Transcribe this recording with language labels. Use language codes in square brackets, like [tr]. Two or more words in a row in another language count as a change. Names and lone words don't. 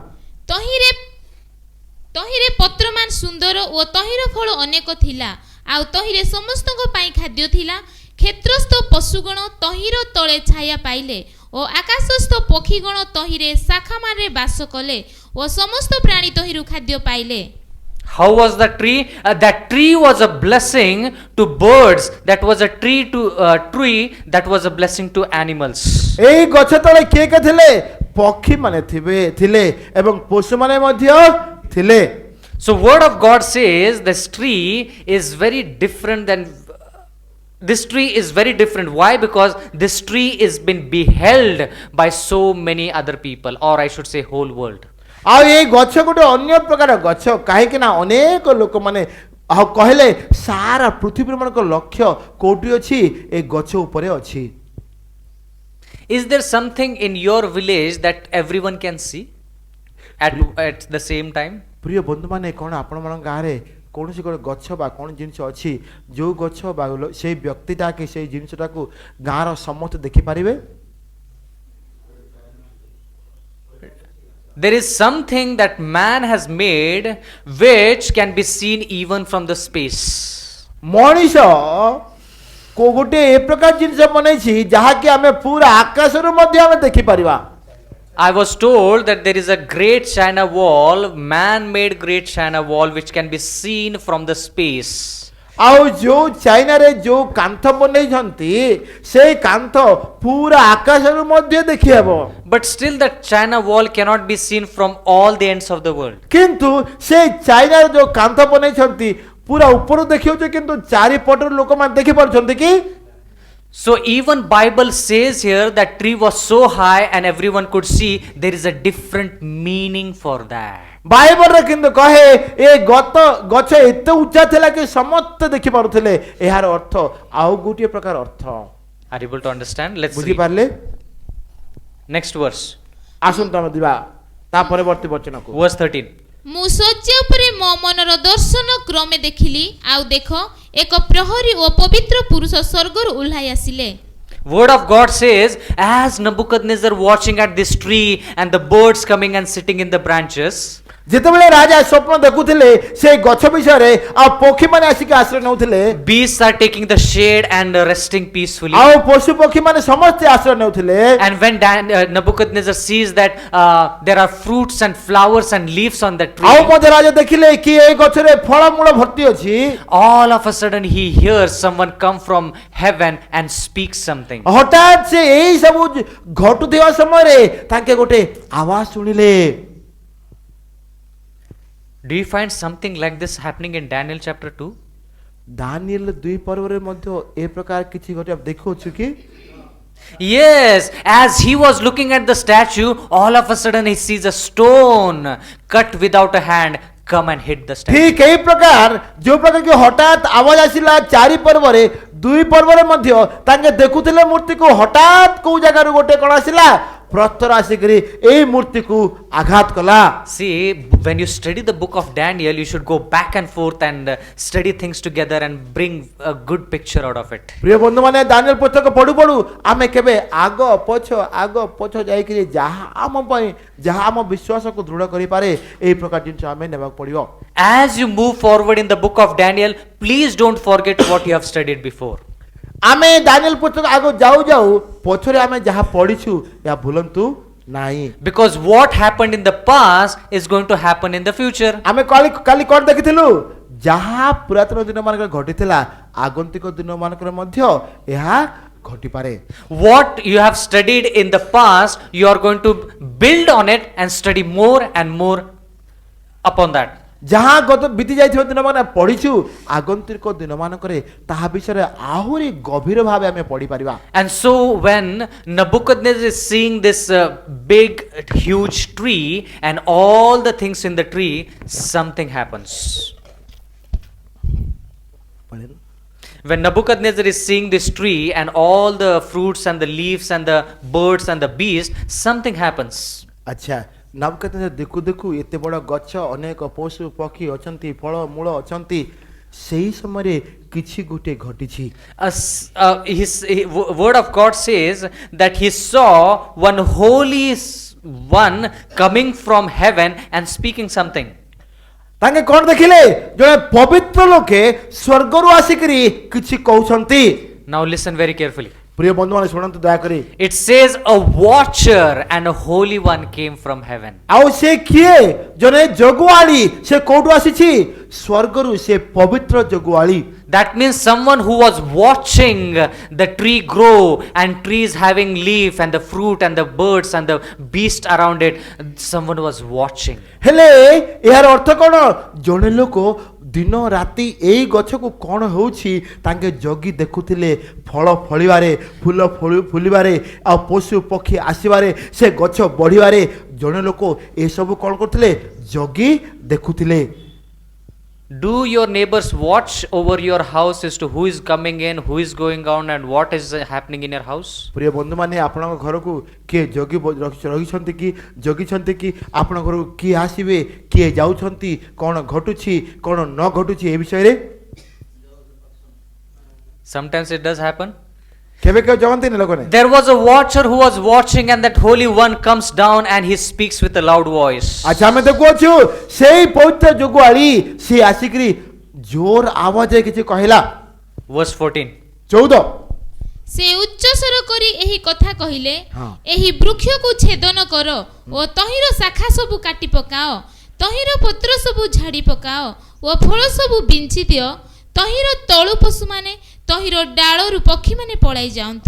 [or] ତହିଁରେ ତହିଁରେ ପତ୍ରମାନ ସୁନ୍ଦର ଓ ତହିଁର ଫଳ ଅନେକ ଥିଲା, ଆଉ ତହିଁରେ ସମସ୍ତଙ୍କ ପାଇଁ ଖାଦ୍ୟ ଥିଲା। କ୍ଷେତ୍ରସ୍ଥ ପଶୁଗଣ ତହିଁର ତଳେ ଛାୟା ପାଇଲେ ଓ ଆକାଶସ୍ଥ ପକ୍ଷୀଗଣ ତହିଁରେ ଶାଖାମାନେ ବାସ କଲେ ଓ ସମସ୍ତ ପ୍ରାଣୀ ତହିଁରୁ ଖାଦ୍ୟ ପାଇଲେ। [en] How was the tree? That tree was a blessing to birds. That was a tree that was a blessing to animals. [or] ଏଇ ଗଛ ତଳେ କିଏ କିଏ ଥିଲେ? ପକ୍ଷୀ ମାନେ ଥିଲେ ଏବଂ ପଶୁ ମାନେ ମଧ୍ୟ ଥିଲେ। [en] So word of God says this tree is very different than this tree is very different. Why? Because this tree is been beheld by so many other people, or I should say whole world. [or] ଆଉ ଏଇ ଗଛ ଗୋଟେ ଅନ୍ୟ ପ୍ରକାର ଗଛ, କାହିଁକି ନା ଅନେକ ଲୋକମାନେ ଆଉ କହିଲେ ସାରା ପୃଥିବୀ ମାନଙ୍କ ଲକ୍ଷ୍ୟ କୋଉଠି ଅଛି? ଏ ଗଛ ଉପରେ ଅଛି। [en] Is there something in your village that everyone can see at the same time? [or] ପ୍ରିୟ ବନ୍ଧୁମାନେ, କ'ଣ ଆପଣମାନଙ୍କ ଗାଁରେ କୌଣସି ଗୋଟେ ଗଛ ବା କ'ଣ ଜିନିଷ ଅଛି ଯେଉଁ ଗଛ ବା ସେଇ ବ୍ୟକ୍ତିଟା କି ସେଇ ଜିନିଷଟାକୁ ଗାଁର ସମସ୍ତେ ଦେଖିପାରିବେ? [en] There is something that man has made which can be seen even from the space. [or] ମଣିଷ ଗୋଟେ ଏ ପ୍ରକାର ଜିନିଷ ବନେଇଛି ଯାହାକି ଆମେ ପୁରା ଆକାଶରୁ ମଧ୍ୟ ଆମେ ଦେଖିପାରିବା। [en] I was told that there is a great China wall, man-made great China wall, which can be seen from the space. [or] ଆଉ ଯୋଉ ଚାଇନାରେ ଯୋଉ କାନ୍ଥ ବନେଇଛନ୍ତି ସେଇ କାନ୍ଥ ପୁରା ଆକାଶରୁ ମଧ୍ୟ ଦେଖି ହେବ। [en] But still that China wall cannot be seen from all the ends of the world. [or] କିନ୍ତୁ ସେଇ ଚାଇନାର ଯୋଉ କାନ୍ଥ ବନେଇଛନ୍ତି ପୁରା ଉପରୁ ଦେଖିଉଛି, କିନ୍ତୁ ଚାରିପଟରୁ ଲୋକମାନେ ଦେଖିପାରୁଛନ୍ତି କି? [en] So even Bible says here that tree was so high and everyone could see. There is a different meaning for that. [or] ବାଇବଲରେ କିନ୍ତୁ କହେ ଏ ଗଛ ଏତେ ଉଚ୍ଚା ଥିଲା କି ସମସ୍ତେ ଦେଖିପାରୁଥିଲେ। ଏହାର ଅର୍ଥ ଆଉ ଗୋଟିଏ ପ୍ରକାର ଅର୍ଥ। [en] Are you able to understand? Let's read. [or] ବୁଝିପାରିଲେ? [en] Next verse. [or] ଆସନ୍ତୁ ଆମେ ଯିବା ତା ପରବର୍ତ୍ତୀ ବଚନକୁ। [en] Verse 13. [or] ମୁଁ ଶଯ୍ୟା ଉପରେ ମୋ ମନର ଦର୍ଶନ କ୍ରମେ ଦେଖିଲି, ଆଉ ଦେଖ ଏକ ପ୍ରହରୀ ଓ ପବିତ୍ର ପୁରୁଷ ସ୍ୱର୍ଗରୁ ଓହ୍ଲାଇ ଆସିଲେ। [en] Word of God says, as Nebuchadnezzar watching at this tree and the birds coming and sitting in the branches, [or] ଯେତେବେଳେ ରାଜା ସ୍ୱପ୍ନ ଦେଖୁଥିଲେ ସେ ଗଛ ବିଷୟରେ ଆଉ ପକ୍ଷୀ ମାନେ ଆସିକି ଆଶ୍ରୟ ନେଉଥିଲେ, [en] beasts are taking the shade and resting peacefully. [or] ଆଉ ପଶୁ ପକ୍ଷୀ ମାନେ ସମସ୍ତେ ଆଶ୍ରୟ ନେଉଥିଲେ। [en] And when Nebuchadnezzar sees that there are fruits and flowers and leaves on the tree, [or] ଆଉ ମଧ୍ୟ ରାଜା ଦେଖିଲେ କି ଏ ଗଛରେ ଫଳମୂଳ ଭର୍ତ୍ତି ଅଛି। [en] all of a sudden he hears someone come from heaven and speak something. [or] ହଠାତ୍ ସେ ଏଇ ସବୁ ଘଟୁଥିବା ସମୟରେ ତାଙ୍କେ ଗୋଟେ ଆୱାଜ ଶୁଣିଲେ। [en] Do you find something like this happening in Daniel chapter 2? [or] ଦାନିଏଲ 2 ପର୍ବରେ ମଧ୍ୟ ଏ ପ୍ରକାର କିଛି ଗୋଟେ ଦେଖୁଛୁ କି? [en] Yes, as he was looking at the statue, all of a sudden he sees a stone cut without a hand come and hit the statue. [or] ଠିକ ଏଇ ପ୍ରକାର ଯୋଉ ପ୍ରକାର କି ହଠାତ୍ ଆୱାଜ ଆସିଲା 4 ପର୍ବରେ 2 ପର୍ବରେ ମଧ୍ୟ ତାଙ୍କେ ଦେଖୁଥିଲେ ମୂର୍ତ୍ତିକୁ, ହଠାତ୍ କୋଉ ଜାଗାରୁ ଗୋଟେ କଣ ଆସିଲା ପ୍ରସ୍ତର ଆସିକରି ଏଇ ମୂର୍ତ୍ତିକୁ ଆଘାତ କଲା। [en] See, when you study the book of Daniel, you should go back and forth and study things together and bring a good picture out of it. [or] ପ୍ରିୟ ବନ୍ଧୁମାନେ, ଦାନିଏଲ ପୁସ୍ତକ ପଢୁ ପଢୁ ଆମେ କେବେ ଆଗ ପଛ ଯାଇକରି ଯାହା ଆମ ପାଇଁ ଯାହା ଆମ ବିଶ୍ୱାସକୁ ଦୃଢ଼ କରିପାରେ ଏଇ ପ୍ରକାର ଜିନିଷ ଆମେ ନେବାକୁ ପଡିବ। [en] As you move forward in the book of Daniel, please don't forget what you have studied before. [or] ଆମେ ଦାନିଏଲ ପୁସ୍ତକ ଆଗ ଯାଉ ଯାଉ ପଛରେ ଆମେ ଯାହା ପଢିଛୁ ଏହା ଭୁଲନ୍ତୁ ନାହିଁ। [en] Because what happened in the past is going to happen in the future. [or] ଆମେ କାଲି କ'ଣ ଦେଖିଥିଲୁ? ଯାହା ପୁରାତନ ଦିନମାନଙ୍କରେ ଘଟିଥିଲା ଆଗନ୍ତିକ ଦିନମାନଙ୍କରେ ମଧ୍ୟ ଏହା ଘଟିପାରେ। [en] What you have studied in the past, you are going to build on it and study more and more upon that. [or] ଯାହା ଗତ ବିତି ଯାଇଥିବା ଦିନମାନେ ପଢିଛୁ ଆଗନ୍ତିକ ଦିନମାନଙ୍କରେ ତାହା ବିଷୟରେ ଆହୁରି ଗଭୀର ଭାବେ ଆମେ ପଢିପାରିବା। [en] And so when Nebuchadnezzar is seeing this big huge tree and all the things in the tree, something happens. When Nebuchadnezzar is seeing this tree and all the fruits and the leaves and the birds and the beasts, something happens. [or] ଆଚ୍ଛା, ନବୁକଦନେଜର ଦେଖୁ ଦେଖୁ ଏତେ ବଡ଼ ଗଛ, ଅନେକ ପଶୁ ପକ୍ଷୀ ଅଛନ୍ତି, ଫଳ ମୂଳ ଅଛନ୍ତି, ସେହି ସମୟରେ କିଛି ଗୋଟିଏ ଘଟିଛି। [en] Word of God says that he saw one holy one coming from heaven and speaking something. [or] ତାଙ୍କେ କ'ଣ ଦେଖିଲେ? ଜଣେ ପବିତ୍ର ଲୋକେ ସ୍ୱର୍ଗରୁ ଆସିକରି କିଛି କହୁଛନ୍ତି। [en] Now listen very carefully. [or] ପ୍ରିୟ ବନ୍ଧୁମାନେ ଶୁଣନ୍ତୁ ଦୟାକରି। [en] It says a watcher and a holy one came from heaven. [or] ଆଉ ସେ କିଏ? ଜଣେ ଜଗୁଆଳି। ସେ କୋଉଠୁ ଆସିଛି? ସ୍ୱର୍ଗରୁ ସେ ପବିତ୍ର ଜଗୁଆଳି। [en] That means someone who was watching the tree grow and trees having leaf and the fruit and the birds and the beast around it. Someone was watching. [or] ହେଲେ ଏହାର ଅର୍ଥ କ'ଣ? ଜଣେ ଲୋକ ଦିନ ରାତି ଏଇ ଗଛକୁ କ'ଣ ହେଉଛି ତାଙ୍କେ ଜଗି ଦେଖୁଥିଲେ। ଫଳ ଫଳିବାରେ, ଫୁଲ ଫୁଲିବାରେ, ଆଉ ପଶୁ ପକ୍ଷୀ ଆସିବାରେ, ସେ ଗଛ ବଢ଼ିବାରେ ଜଣେ ଲୋକ ଏସବୁ କ'ଣ କରୁଥିଲେ? ଜଗି ଦେଖୁଥିଲେ। [en] Do your neighbors watch over your house as to who is coming in, who is going out, and what is happening in your house? [or] ପ୍ରିୟ ବନ୍ଧୁମାନେ ଆପଣଙ୍କ ଘରକୁ କିଏ ଜଗି ରହିଛନ୍ତି କି ଜଗିଛନ୍ତି କି? ଆପଣଙ୍କ ଘରକୁ କିଏ ଆସିବେ, କିଏ ଯାଉଛନ୍ତି, କ'ଣ ଘଟୁଛି, କ'ଣ ନ ଘଟୁଛି ଏ ବିଷୟରେ? [en] Sometimes it does happen. [or] କେବେ କେବେ ଜଗନ୍ତିନି ଲୋକମାନେ? [en] There was a watcher who was watching, and that holy one comes down and he speaks with a loud voice. [or] ଆଚ୍ଛା ଆମେ ଦେଖୁଅଛୁ ସେଇ ପବିତ୍ର ଜଗୁଆଳି ସେ ଆସିକରି ଜୋର ଆୱାଜରେ କିଛି କହିଲା। [en] Verse 14. 14 [or] ସେ ଉଚ୍ଚସ୍ୱର କରି ଏହି କଥା କହିଲେ, ହଁ। ଏହି ବୃକ୍ଷକୁ ଛେଦନ କର ଓ ତହିଁର ଶାଖା ସବୁ କାଟି ପକାଅ, ତହିଁର ପତ୍ର ସବୁ ଝାଡ଼ି ପକାଅ ଓ ଫଳ ସବୁ ବିଞ୍ଚି ଦିଅ, ତହିଁର ତଳୁ ପଶୁମାନେ, ତହିଁର ଡାଳରୁ ପକ୍ଷୀମାନେ ପଳାଇ ଯାଆନ୍ତୁ।